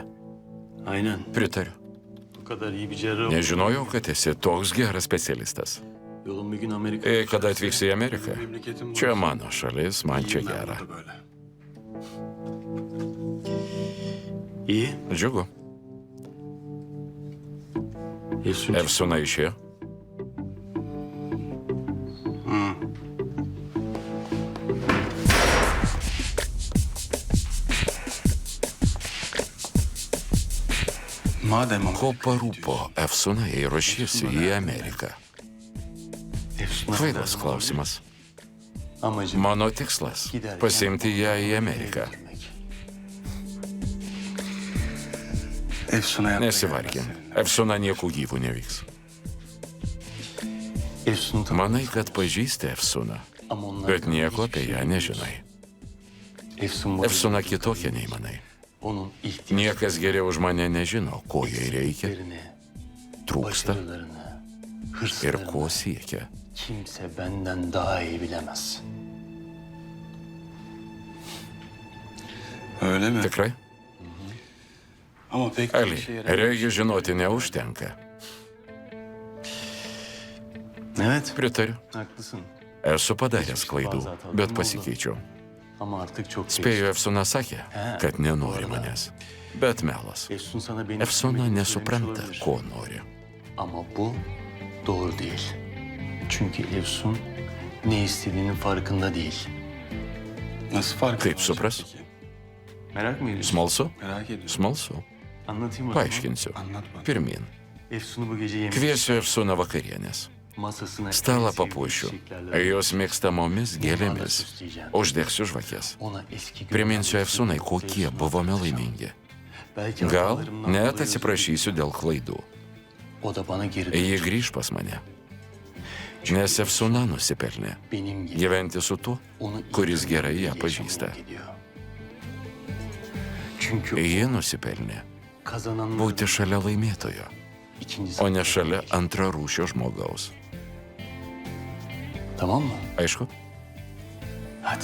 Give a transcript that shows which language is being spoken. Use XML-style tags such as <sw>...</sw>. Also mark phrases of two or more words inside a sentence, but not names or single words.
<tr>Aynen.</tr> <lt>Pritariu.</lt> <tr>Bu kadar iyi bir cerrah.</tr> <lt>Nežinojau, kad esi toks geras specialistas.</lt> <tr>Yolun bir gün Amerika'ya</tr> <lt>Kada atvyksi į Ameriką?</lt> <tr>Memleketim</tr> <lt>Čia</lt> <tr>burası.</tr> <lt>mano šalis, man čia</lt> <tr>İyiyim ben</tr> <lt>gera.</lt> <tr>burada böyle. İyi.</tr> <lt>Džiugu.</lt> <tr>Efsun.</tr> <lt>Efsuna išėjo.</lt> <tr>Madem ama</tr> <lt>Ko parūpo Efsuna, jei ruošiesi į Ameriką?</lt> <tr>Efsun'a</tr> <lt>Kvailas</lt> <tr>kadar</tr> <lt>klausimas.</lt> <tr>amacım</tr> <lt>Mano tikslas - pasiimti ją į Ameriką.</lt> <tr>Efsun'a yapmaya</tr> <lt>Nesivargin.</lt> <tr>gelmez.</tr> <lt>Efsuna nieku gyvų nevyks.</lt> <tr>Efsun'u tanı.</tr> <lt>Manai, kad pažįsti Efsuną,</lt> <tr>Ama onlar</tr> <lt>bet nieko apie ją nežinai.</lt> <tr>Efsun</tr> <lt>Efsuna kitokia nei manai.</lt> <tr>onun ihtiyaçlarını,</tr> <lt>Niekas geriau už mane nežino, ko jai reikia, trūksta</lt> <tr>başarılarını,</tr> <lt>ir</lt> <tr>hırslarını</tr> <lt>ko siekia.</lt> <tr>kimse benden daha iyi bilemez. Öyle mi?</tr> <lt>Tikrai?</lt> <tr>Ama pek Ali,</tr> <lt>reikia žinoti neužtenka.</lt> <tr>Evet,</tr> <lt>Pritariu.</lt> <tr>haklısın.</tr> <lt>Esu padaręs klaidų, bet pasikeičiau.</lt> <tr>Ama artık çok geç.</tr> <lt>Spėju, Efsuna sakė, kad nenori manęs. Bet melas.</lt> <tr>Efsun sana beni</tr> <lt>Efsuna</lt> <tr>sevmediğini</tr> <lt>nesupranta,</lt> <tr>söylemiş</tr> <lt>ko</lt> <tr>olabilir.</tr> <lt>nori.</lt> <tr>Ama bu doğru değil. Çünkü Efsun ne istediğinin farkında değil. Nasıl farkında?</tr> <lt>Kaip supras?</lt> <tr>Merak mı ediyorsun?</tr> <lt>Smalsu?</lt> <tr>Merak ediyorum.</tr> <lt>Smalsu.</lt> <tr>Anlatayım o zaman.</tr> <lt>Paaiškinsiu.</lt> <tr>Anlat bana.</tr> <lt>Pirmin.</lt> <tr>Efsun'u bu gece yemek</tr> <lt>Kviesiu Efsuną vakarienės.</lt> <tr>masasına</tr> <lt>Stalą</lt> <tr>en sevdiği</tr> <lt>papuošiu.</lt> <tr>çiçeklerle</tr> <lt>Jos mėgstamomis gėlėmis.</lt> <tr>süsleyeceğim.</tr> <lt>Uždegsiu žvakės.</lt> <tr>Ona eski</tr> <lt>Priminsiu</lt> <tr>günlerdeki</tr> <lt>Efsunai, kokie</lt> <tr>Efsun'u</tr> <lt>buvome</lt> <tr>hatırlatacağım.</tr> <lt>laimingi.</lt> <tr>Belki</tr> <lt>Gal</lt> <tr>hatalarımdan</tr> <lt>net</lt> <tr>dolayı</tr> <lt>atsiprašysiu dėl klaidų.</lt> <tr>o da bana geri</tr> <lt>Ji</lt> <tr>dönecek.</tr> <lt>grįž pas mane. Nes Efsuna nusipelnė</lt> <tr>Benim gibi.</tr> <lt>gyventi su tuo,</lt> <tr>Onu</tr> <lt>kuris</lt> <tr>iyi</tr> <lt>gerai ją</lt> <tr>yaşamaya</tr> <lt>pažįsta.</lt> <tr>gidiyor. Çünkü</tr> <lt>Ji nusipelnė</lt> <tr>kazananların</tr> <lt>būti šalia laimėtojo,</lt> <tr>ikincisi.</tr> <lt>o ne šalia antrarūšio žmogaus.</lt> <tr>Tamam mı?</tr> <lt>Aišku?</lt> <tr>Hadi.</tr>